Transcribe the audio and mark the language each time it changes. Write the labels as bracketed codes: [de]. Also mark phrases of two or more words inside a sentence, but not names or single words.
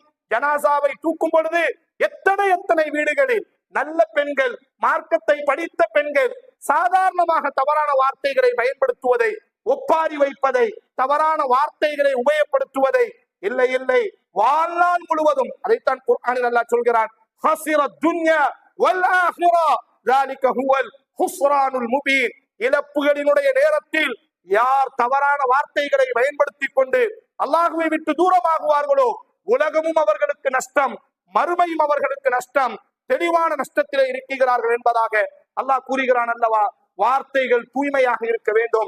[ta] ஜனாசாவை தூக்கும் பொழுது எத்தனை வீடுகளில் நல்ல பெண்கள், மார்க்கத்தை படித்த பெண்கள் சாதாரணமாக தவறான வார்த்தைகளை பயன்படுத்துவதை, ஒப்பாரி வைப்பதை, தவறான வார்த்தைகளை உபயோகப்படுத்துவதை இல்லை வாழ்நாள் முழுவதும் அதைத்தான் குர்ஆனில் அல்லாஹ் சொல்கிறான், [ar] خسر الدنيا والآخرة ذلك هو الخسران المبين. [ta] இழப்புகளினுடைய நேரத்தில் யார் தவறான வார்த்தைகளை பயன்படுத்திக் கொண்டு அல்லாஹ்வை விட்டு தூரமாகுவார்களோ உலகமும் அவர்களுக்கு நஷ்டம், மறுமையும் அவர்களுக்கு நஷ்டம், தெளிவான நஷ்டத்திலே இருக்கிறார்கள் என்பதாக அல்லாஹ் கூறுகிறான் அல்லவா? வார்த்தைகள் தூய்மையாக இருக்க வேண்டும்.